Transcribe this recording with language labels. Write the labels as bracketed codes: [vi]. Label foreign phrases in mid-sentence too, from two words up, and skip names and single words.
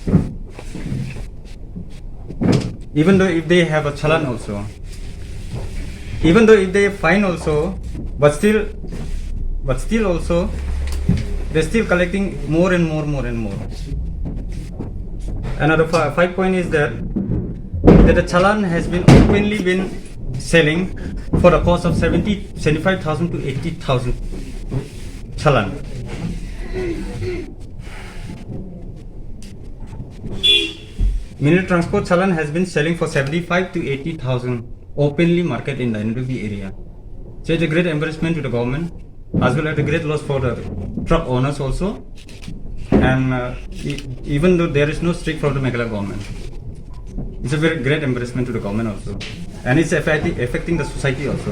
[en] Even though if they have a chalan also, even though if they fine also, but still also they're still collecting more and more. Another 5 point is that the chalan has been openly been selling for the cost of 75,000 to 80,000 chalan. Mineral transport chalan has been selling for 75 to 80,000 openly market in the Danadubi area. So it's a great embarrassment to the government, as well as a great loss for the truck owners also. And even though there is no strict from the Meghalaya government, it's a very great embarrassment to the government also, and it's affecting the society also.